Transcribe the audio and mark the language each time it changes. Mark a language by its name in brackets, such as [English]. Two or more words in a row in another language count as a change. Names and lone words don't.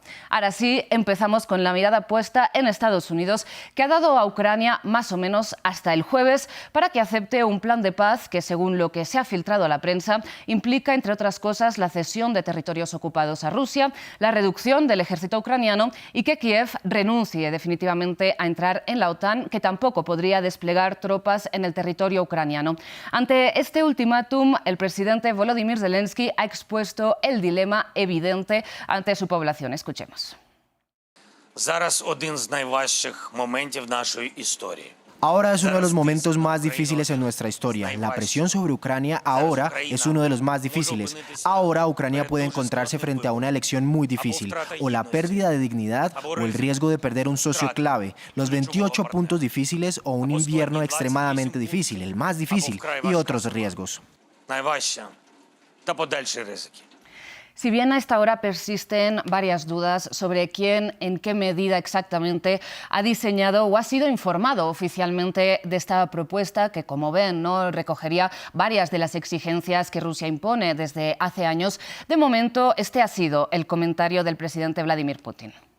[Spanish] Ahora sí, empezamos con la mirada puesta en Estados Unidos, que ha dado a Ucrania más o menos hasta el jueves para que acepte un plan de paz que, según lo que se ha filtrado a la prensa, implica, entre otras cosas, la cesión de territorios ocupados a Rusia, la reducción del ejército ucraniano y que Kiev renuncie definitivamente a entrar en la OTAN, que tampoco podría desplegar tropas en el territorio ucraniano. Ante este ultimátum, el presidente Volodymyr Zelensky ha expuesto el dilema evidente ante su población. Escuchemos. [Ukrainian] Зараз один з найважчих моментів нашої історії. [Spanish] Ahora es uno de los momentos más difíciles en nuestra historia. La presión sobre Ucrania ahora es uno de los más difíciles. Ahora Ucrania puede encontrarse frente a una elección muy difícil: o la pérdida de dignidad o el riesgo de perder un socio clave, los 28 puntos difíciles o un invierno extremadamente difícil, el más difícil, y otros riesgos. [Ukrainian] Найважча та подальші ризики. [Spanish] Si bien a esta hora persisten varias dudas sobre quién, en qué medida exactamente ha diseñado o ha sido informado oficialmente de esta propuesta, que, como ven, ¿no?, recogería varias de las exigencias que Rusia impone desde hace años, de momento este ha sido el comentario del presidente Vladimir Putin.